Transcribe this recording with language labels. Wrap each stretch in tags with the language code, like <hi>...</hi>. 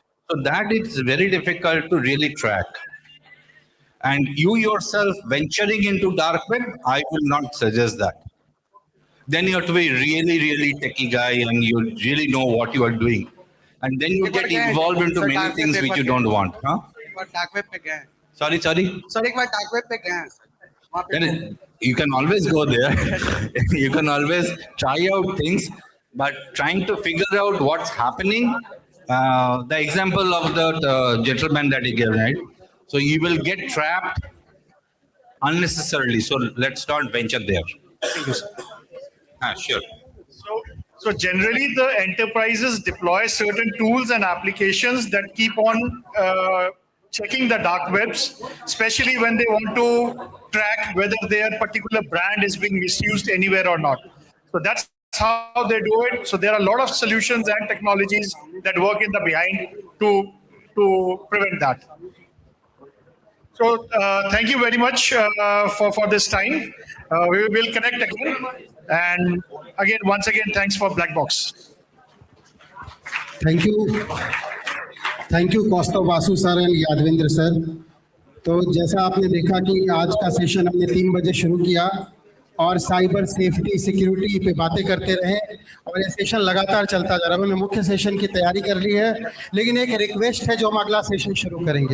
<en>So that is very difficult to really track. And you yourself venturing into dark web, I will not suggest that. Then you have to be really, really techie guy and you really know what you are doing. And then you get involved into many things which you don't want. Huh?</en> <hi>Dark web पे गए हैं</hi> <en>Sorry.</en> <hi>Sir, एक बार dark web पे गए हैं sir, वहाँ पे</hi> <en>Then you can always go there. You can always try out things, but trying to figure out what's happening. The example of the gentleman that he gave, right? So you will get trapped unnecessarily. So let's not venture there. Thank you, sir. Sure. So generally, the enterprises deploy certain tools and applications that keep on checking the dark webs, especially when they want to track whether their particular brand is being misused anywhere or not. So that's how they do it. So there are a lot of solutions and technologies that work in the behind to prevent that. So thank you very much for this time. We will connect again. And again, once again, thanks for Black Box. Thank you</en> <hi>Kaustav Vasu sir and Yadavindra sir. तो जैसा आपने देखा कि आज का session हमने 3 बजे शुरू किया और साइबर सेफ्टी सिक्योरिटी पे बातें करते रहे और ये सेशन लगातार चलता जा रहा है। हमने मुख्य सेशन की तैयारी कर ली है, लेकिन एक रिक्वेस्ट है जो हम अगला सेशन शुरू करेंगे।</hi>